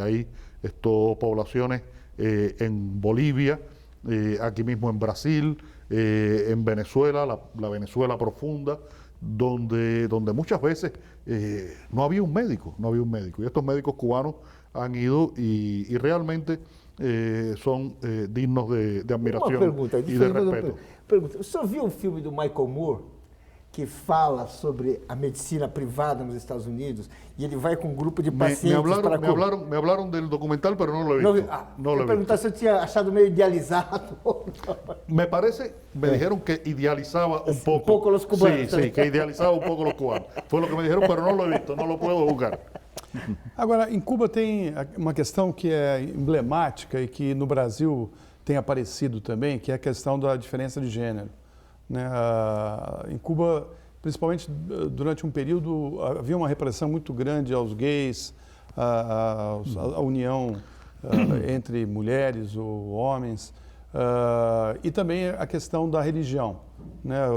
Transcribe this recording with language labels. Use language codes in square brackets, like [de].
[es] Hay poblaciones en Bolivia, aquí mismo en Brasil, en Venezuela, la Venezuela profunda, donde muchas veces no había un médico. Y estos médicos cubanos han ido y realmente son dignos de admiración y de respeto. [pt] Pergunta, o senhor viu o filme do Michael Moore, que fala sobre a medicina privada nos Estados Unidos e ele vai com um grupo de pacientes para Cuba? [es] Me hablaron del documental, pero no lo he visto. No lo he visto. [pt] Se eu tinha achado meio idealizado. [es] Me dijeron que idealizaba un poco. Un poco los cubanos. Sí, que idealizaba un poco los cubanos. Fue lo que me dijeron, pero no lo he visto, no lo puedo juzgar. [pt] Agora, em Cuba tem uma questão que é emblemática e que no Brasil tem aparecido também, que é a questão da diferença de gênero. Né? Em Cuba principalmente durante um período, havia uma repressão muito grande aos gays, a união entre mulheres ou homens, e também a questão da religião, né?